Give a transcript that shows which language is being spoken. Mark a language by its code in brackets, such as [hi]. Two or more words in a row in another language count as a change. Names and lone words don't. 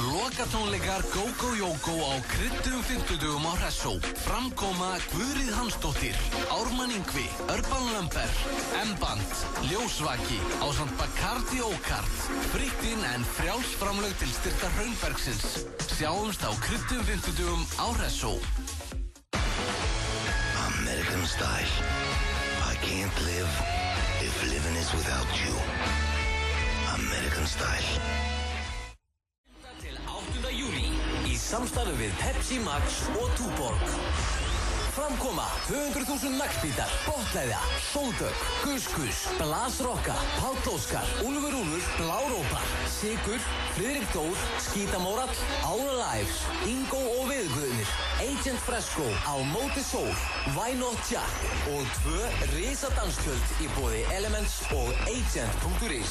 [is] Lokatónleikar Go-Go Jógó á kryddum 50 á Hressó. Framkoma Guðríð Hansdóttir, Ármann Ingvi, Urban Lumber, M-Band, Ljósvaki, ásamt Bacardi Ókart, Frittinn en frjáls framlög til styrktar Hraunbergsins. Sjáumst á kryddum 50 á Hressó. [en] American style. I can't live if living is without you. American style. [is] Til 8. júní í samstarfi við Pepsi Max og Túborg. Framkoma 200.000 naglbítar, botleðja, sóldögg, kuskus, blasrokka, Páll Óskar, Úlfur Úlfur, Blárópar, Sigur, Friðrik Dór, Skítamórall, Ára Lives, Ingo og Viðguðnir, Agent Fresco á Móti Sól, Why Not Jack og 2 risadanskjöld í boði Elements og Agent.is.